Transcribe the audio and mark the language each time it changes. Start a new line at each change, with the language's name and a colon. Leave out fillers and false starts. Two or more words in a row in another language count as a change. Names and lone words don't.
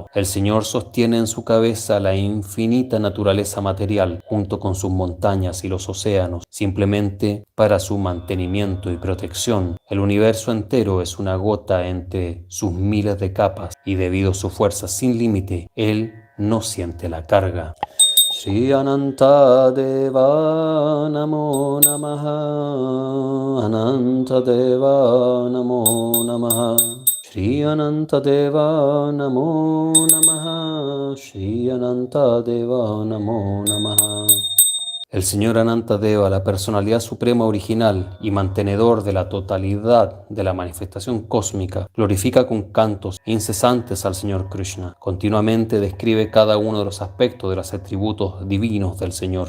Spanish: El Señor sostiene en su cabeza la infinita naturaleza material, junto con sus montañas y los océanos, simplemente para su mantenimiento y protección. El universo entero es una gota entre sus miles de capas, y debido a su fuerza sin límite, Él no siente la carga.
Sanskrit: Shri Anantadeva Namo Namaha, Anantadeva Namo Namaha, Shri Anantadeva Namo Namaha, Shri Anantadeva Namo Namaha.
Spanish: El Señor Anantadeva, la personalidad suprema original y mantenedor de la totalidad de la manifestación cósmica, glorifica con cantos incesantes al Señor Krishna. Continuamente describe cada uno de los aspectos de los atributos divinos del Señor.